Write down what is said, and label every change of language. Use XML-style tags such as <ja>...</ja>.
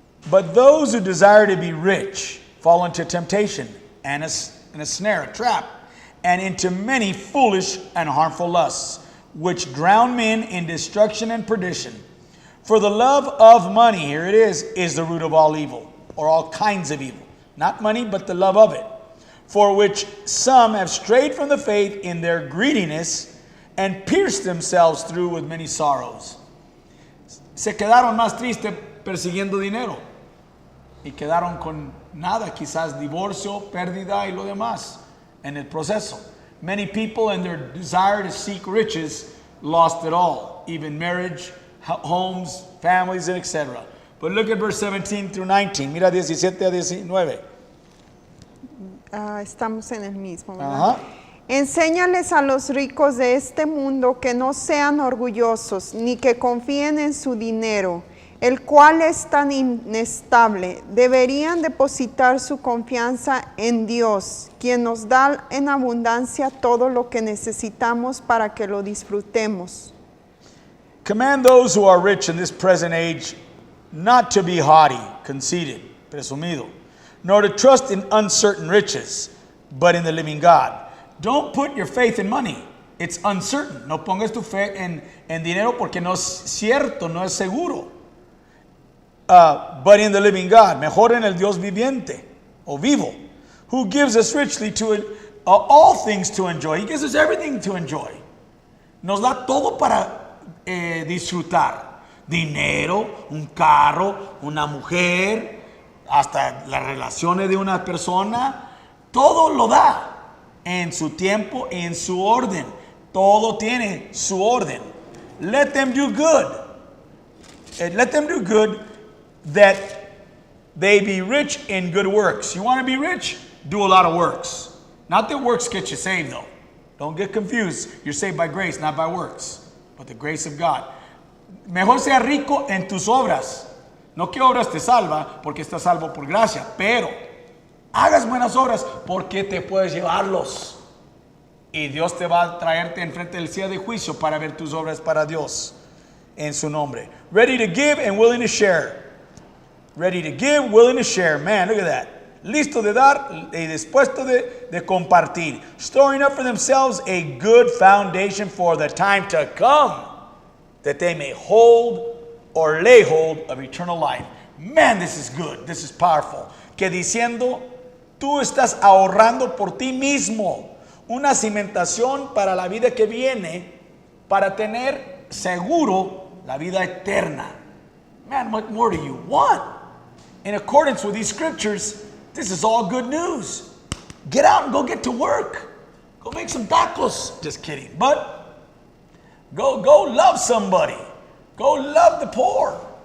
<en>But those who desire to be rich fall into temptation and a snare, a trap, and into many foolish and harmful lusts, which drown men in destruction and perdition. For the love of money, here it is the root of all evil, or all kinds of evil. Not money, but the love of it. For which some have strayed from the faith in their greediness and pierced themselves through with many sorrows.</en> <es>Se quedaron más tristes persiguiendo dinero y quedaron con nada, quizás divorcio, pérdida y lo demás en el proceso.</es> <en>Many people in their desire to seek riches lost it all, even marriage, homes, families, and etc. But look at verse 17 through 19.</en> <es>Mira 17 a 19. Estamos en el mismo, ¿verdad? Enséñales a los ricos de este mundo que no sean orgullosos, ni que confíen en su dinero, el cual es tan inestable. Deberían depositar su confianza en Dios, quien nos da en abundancia todo lo que necesitamos para que lo disfrutemos.</es> <en>Command those who are rich in this present age not to be haughty, conceited, presumido, nor to trust in uncertain riches, but in the living God. Don't put your faith in money. It's uncertain.</en> <es>No pongas tu fe en dinero porque no es cierto, no es seguro.</es> <en>But in the living God,</en> <es>mejor en el Dios viviente o vivo,</es> <en>who gives us richly to all things to enjoy. He gives us everything to enjoy.</en> <es>Nos da todo para disfrutar. Dinero, un carro, una mujer, hasta las relaciones de una persona, todo lo da en su tiempo y en su orden. Todo tiene su orden.</es> <en>Let them do good. Let them do good that they be rich in good works. You want to be rich? Do a lot of works. Not that works get you saved though. Don't get confused. You're saved by grace, not by works, but the grace of God.</en> <es>Mejor sea rico en tus obras. No que obras te salva, porque estás salvo por gracia, pero hagas buenas obras porque te puedes llevarlos. Y Dios te va a traerte enfrente del día de juicio para ver tus obras para Dios. en su nombre.</es> <en>Ready to give and willing to share. Ready to give, willing to share. Man, look at that.</en> <es>Listo de dar y dispuesto de compartir.</es> <en>Storing up for themselves a good foundation for the time to come, that they may hold or lay hold of eternal life. Man, this is good. This is powerful.</en> <es>Que diciendo, tú estás ahorrando por ti mismo una cimentación para la vida que viene, para tener seguro la vida eterna.</es> <en>Man, what more do you want? In accordance with these scriptures, this is all good news. Get out and go get to work. Go make some tacos. Just kidding. But go love somebody. Go love the poor.</en>